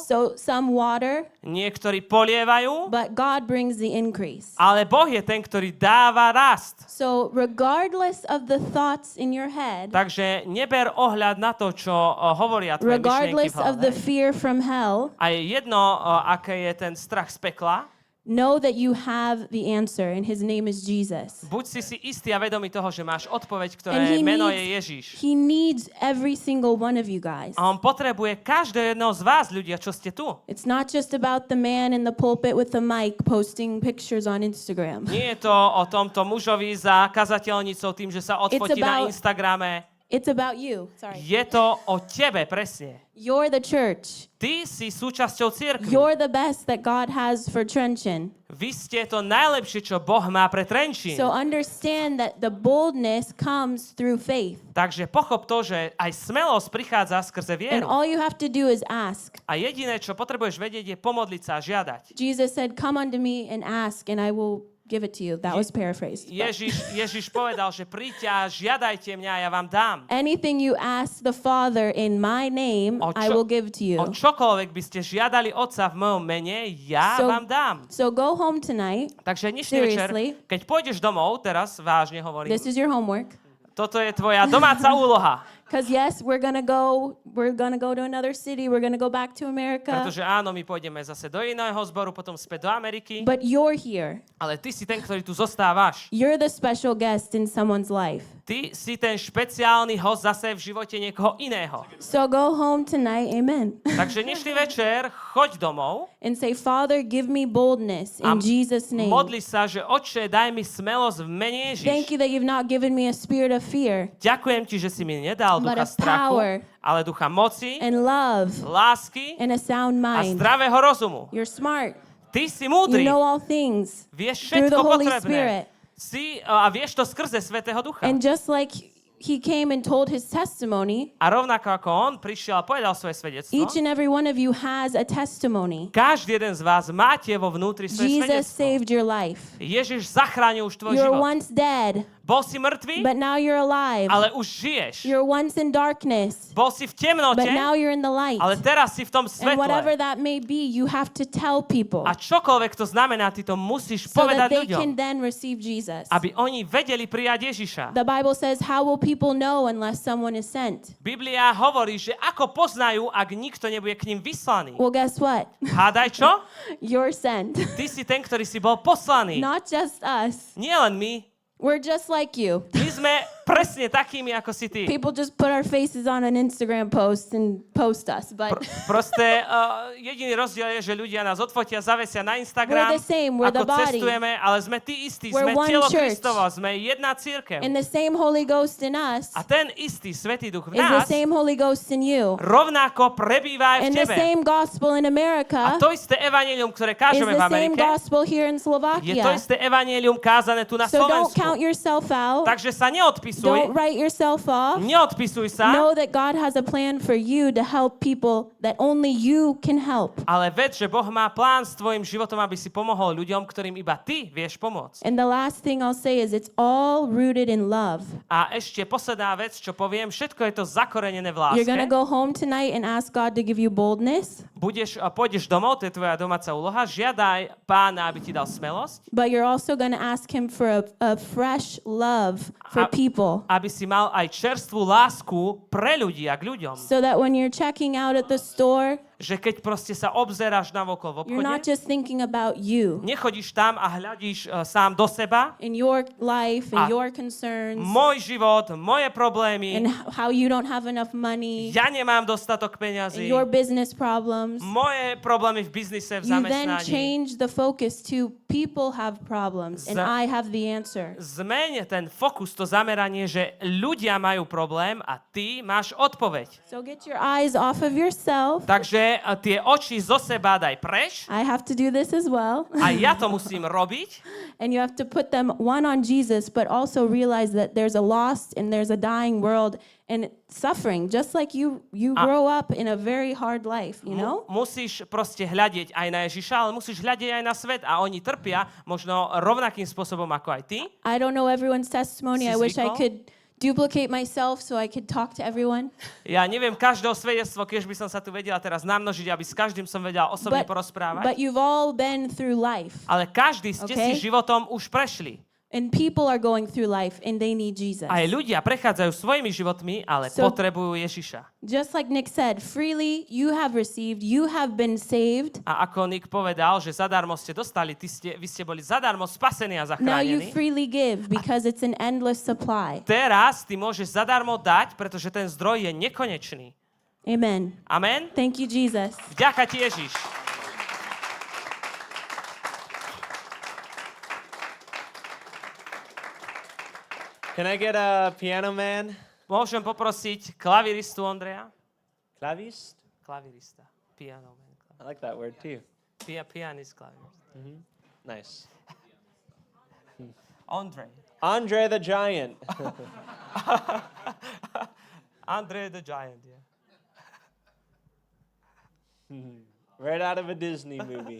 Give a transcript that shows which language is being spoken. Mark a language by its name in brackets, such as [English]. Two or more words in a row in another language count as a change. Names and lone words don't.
[English] some water, [Slovak] niektorí polievajú, [English] but God brings the increase. [Slovak] ale Boh je ten, ktorý dáva rast. [English] So regardless of the thoughts in your head, [Slovak] Takže neber ohľad na to, čo hovoria tvoje myšlienky [English] regardless [Slovak] v [English] of the [Slovak] hlave. [English] fear from hell, [Slovak] A je jedno, aké je ten strach z pekla. [English] know that you have the answer, and his name is Jesus. [Slovak] Buď si istý a vedomý toho, že máš odpoveď, ktoré [English] And he [Slovak] meno [English] needs- [Slovak] je Ježiš. [English] He needs every single one of you guys. [Slovak] A on potrebuje každého jedného z vás, ľudia, čo ste tu. [English] It's not just about the man in the pulpit with the mic posting pictures on Instagram. [Slovak] Nie je to o tomto mužovi za kazateľnicou tým, že sa odfotí na [English] about- [Slovak] Instagrame. [English] It's about you. Sorry. [Slovak] Je to o tebe, presne. [English] You're the church. [Slovak] Ty si súčasťou cirkvi. [English] You're the best that God has for Trenčín. [Slovak] Vy ste to najlepšie, čo Boh má pre Trenčín. [English] So understand that the boldness comes through faith. [Slovak] Takže pochop to, že aj smelosť prichádza skrze [English] And [Slovak] vieru. [English] all you have to do is ask. [Slovak] A jediné, čo potrebuješ vedieť, je pomodliť sa a žiadať. [English] Jesus said, "Come unto me and ask, and I will give it to you." That was paraphrased. but- [Slovak] Ježiš povedal, že príďte a žiadajte mňa a ja vám dám. [English] Anything you ask the Father in my name, [Slovak] O [English] I [Slovak] čo- [English] will give to you. [Slovak] O čokoľvek by ste žiadali Otca v mojom mene, ja [English] So- [Slovak] vám dám. [English] So go home tonight. [Slovak] Takže dnešný večer, [English] Seriously? [Slovak] keď pôjdeš domov, teraz vážne hovorím, [English] This is your homework. [Slovak] toto je tvoja domáca úloha. [English] Because yes, we're gonna go to another city. We're gonna go back to America. [Slovak] Pretože áno, my pôjdeme zase do iného zboru, potom späť do Ameriky, [English] But you're here. [Slovak] ale ty si ten, ktorý tu zostávaš. [English] You're the special guest in someone's life. [Slovak] Ty si ten špeciálny host zase v živote niekoho iného. [English] So go home tonight, amen. [Slovak] Takže dnešný večer choď domov [English] And say, Father, give me boldness [Slovak] a [English] in Jesus' name. [Slovak] modli sa, že Otče, daj mi smelosť v mene [English] Thank [Slovak] Ježiš. [English] you that you've not given me a spirit of fear [Slovak] Ďakujem ti, že si mi nedal [English] But [Slovak] ducha [English] of [Slovak] strachu, [English] power. [Slovak] ale ducha moci, [English] and love [Slovak] lásky [English] and a sound [Slovak] a [English] mind. [Slovak] zdravého rozumu. [English] You're smart. [Slovak] Ty si [English] You [Slovak] múdry, [English] know all things [Slovak] vieš [English] through the [Slovak] všetko [English] Holy [Slovak] potrebné. [English] Spirit. [Slovak] A vieš to skrze Svätého Ducha. [English] And just like he came and told his testimony, [Slovak] A rovnako ako on prišiel a povedal svoje svedectvo, [English] each and every one of you has a testimony. [Slovak] každý jeden z vás máte vo vnútri svoje Jesus svedectvo. [English] saved your life. [Slovak] Ježiš zachránil už tvoj [English] You were [Slovak] život. [English] once dead, [Slovak] Bol si mŕtvý, [English] but now you're alive. [Slovak] ale už žiješ. [English] You're once in darkness, [Slovak] Bol si v temnote, [English] but now you're in the light. [Slovak] ale teraz si v tom [English] And whatever [Slovak] svetle. [English] that may be, you have to tell people [Slovak] A čokoľvek to znamená, ty to musíš [English] so that [Slovak] povedať [English] they can [Slovak] ľuďom, [English] then receive Jesus. [Slovak] aby oni vedeli prijať Ježiša. [English] The Bible says, how will people know unless someone is sent? [Slovak] Biblia hovorí, že ako poznajú, ak nikto nebude k ním vyslaný. [English] Well, guess what? [Slovak] Hádaj čo? [English] You're sent. [Slovak] Ty si ten, ktorý si bol poslaný. [English] Not just us. [Slovak] Nie len my. [English] We're just like you. [Slovak] My sme presne takými, ako si ty. [English] People just put our faces on an Instagram post and post us, but [Slovak] Proste jediný rozdiel je, že ľudia nás odfotia, zavesia na Instagram, [English] We're the same, we're [Slovak] ako [English] the body. [Slovak] cestujeme, ale sme tí istí, [English] We're [Slovak] sme [English] one [Slovak] telo [English] church. [Slovak] Kristovo, sme jedna cirkev. [English] and the same Holy Ghost in us [Slovak] A ten istý Svätý Duch v [English] is the [Slovak] nás [English] same Holy Ghost in you. [Slovak] rovnako prebýva aj v [English] And the [Slovak] tebe. [English] same gospel in [Slovak] A America to isté evanjelium, ktoré [English] is [Slovak] kážeme v [English] the same [Slovak] Amerike, [English] gospel here in [Slovak] je to Slovakia. isté evanjelium kázané tu na [English] So don't [Slovak] Slovensku. [English] count yourself out. [Slovak] Takže sa [English] Don't [Slovak] neodpisuj, [English] write yourself off. [Slovak] neodpisuj sa, [English] Know that God has a plan for you to help people that only you can help. [Slovak] ale ved, že Boh má plán s tvojim životom, aby si pomohol ľuďom, ktorým iba ty vieš pomôcť. [English] And the last thing I'll say is it's all rooted in love. [Slovak] A ešte posledná vec, čo poviem, všetko je to zakorenené v [English] You're going to [Slovak] láske. [English] go home tonight and ask God to give you boldness, [Slovak] Pôjdeš domov, to je tvoja domáca úloha, žiadaj Pána, aby ti dal smelosť, [English] but you're also going to ask him for a fresh love for people. [Slovak] aby si mal aj čerstvú lásku pre ľudí a k ľuďom. [English] So that when you're checking out at the store, [Slovak] že keď proste sa obzeráš navokol v [English] You're not [Slovak] obchode, [English] just thinking about you [Slovak] nechodíš tam a hľadíš sám do seba, [English] and your life and [Slovak] A [English] your concerns [Slovak] môj život, moje problémy, [English] and how you don't have enough money [Slovak] ja nemám dostatok [English] and [Slovak] peňazí, [English] your business problems. [Slovak] moje problémy v biznise, v [English] You then [Slovak] zamestnaní. [English] change the focus to people have problems and [Slovak] Za- [English] I have the answer. [Slovak] Zmeň ten fokus, to zameranie, že ľudia majú problém a ty máš odpoveď. [English] So get your eyes off of yourself. [Slovak] Takže tie oči zo seba daj preč [English] I have to do this as well. [Slovak] a ja to musím robiť. [English] And you have to put them one on Jesus, but also realize that there's a lost and there's a dying world and suffering, just like you grow up in a very hard life, you know? [Slovak] Musíš proste hľadieť aj na Ježiša, ale musíš hľadieť aj na svet a oni trpia možno rovnakým spôsobom ako aj ty. [English] I don't know everyone's testimony. [Slovak] Si [English] I wish I [Slovak] zvykol? [English] could duplicate myself so I could talk to everyone. [Slovak] Ja neviem každého svedectvo, keď by som sa tu vedela teraz namnožiť, aby s každým som vedela osobne porozprávať. [English] But you've all been through life. [Slovak] Ale každý ste [English] Okay. [Slovak] si životom už prešli. [English] And people are going through life and they need Jesus. [Slovak] Aj ľudia prechádzajú svojimi životmi, ale [English] So- [Slovak] potrebujú Ježiša. [English] Just like Nick said, freely you have received, you have been saved. [Slovak] A ako Nick povedal, že zadarmo ste dostali, vy ste boli zadarmo spasení a [English] Now you [Slovak] zachránení. [English] freely give because it's an endless supply. [Slovak] Teraz ty môžeš zadarmo dať, pretože ten zdroj je nekonečný. [English] Amen. Amen? Thank you, Jesus. [Slovak] Vďaka ti, Ježiš. [English] Can I get a piano man? [Slovak] Môžem poprosiť klaviristu Ondreja? [English] Clavist? [Slovak] Klavirista. [English] Piano man. I like that word too. Pianist, klavirista. Nice. Ondrej. Andre the Giant. Andre the Giant, yeah. Right out of a Disney movie.